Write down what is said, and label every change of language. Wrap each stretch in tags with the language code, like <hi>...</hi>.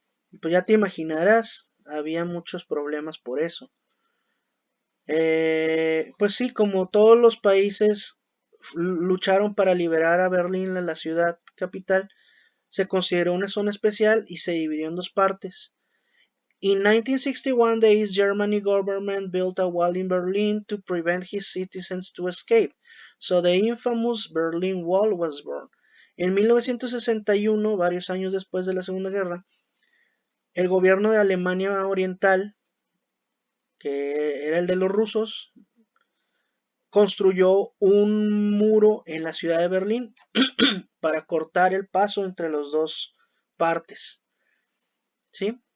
<es>Y pues ya te imaginarás, había muchos problemas por eso. Pues sí, como todos los países lucharon para liberar a Berlín, la ciudad capital, se consideró una zona especial y se dividió en dos partes.</es> <en>In 1961, the East Germany government built a wall in Berlin to prevent his citizens to escape. So the infamous Berlin Wall was born.</en> <es>En 1961, varios años después de la Segunda Guerra, el gobierno de Alemania Oriental, que era el de los rusos, construyó un muro en la ciudad de Berlín para cortar el paso entre las dos partes, ¿sí?</es>